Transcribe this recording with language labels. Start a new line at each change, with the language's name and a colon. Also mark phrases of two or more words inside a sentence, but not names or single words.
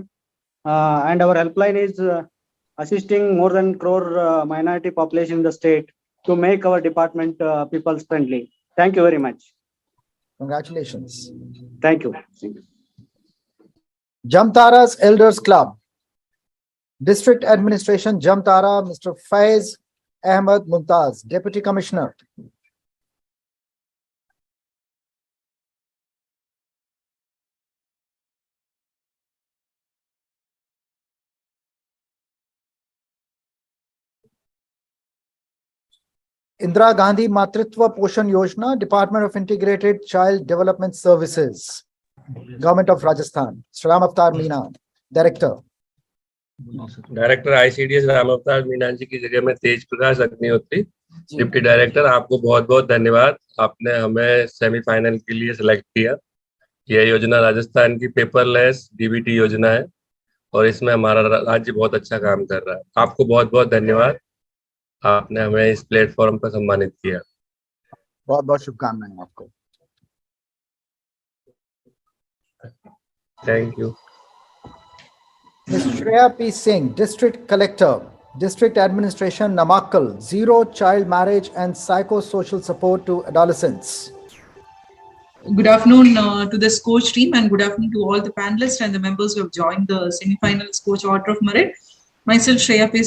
English: And our helpline is assisting more than crore minority population in the state to make our department people's friendly. Thank you very much. Congratulations. Thank you. Jamtara's Elders Club. District Administration, Jamtara, Mr. Faiz Ahmed Mumtaz, Deputy Commissioner. Indira Gandhi Matritwa Poshan Yojana, Department of Integrated Child Development Services, Government of Rajasthan. Mr. Ramavtar Meena, Director. Director ICDS
Hindi: रामावतार मीना जी की जगह में तेज प्रकाश अग्निहोत्री,
English: Deputy Director.
Hindi: आपको बहुत बहुत धन्यवाद, आपने हमें सेमीफाइनल के लिए सिलेक्ट किया। यह योजना राजस्थान की
English: paperless DBT
Hindi: योजना है और इसमें हमारा राज्य बहुत अच्छा काम कर रहा है। आपको बहुत बहुत धन्यवाद, आपने हमें इस प्लेटफॉर्म पर सम्मानित किया। बहुत बहुत शुभकामनाएं आपको।
English: thank you. Ms. Shreya P. Singh, District Collector, District Administration, Namakkal, Zero Child Marriage and Psychosocial Support to Adolescents. Good afternoon to the SKOCH team, and good afternoon to all the panelists and the members who have joined the semi-final SKOCH Order of Merit. Myself, Shreya P.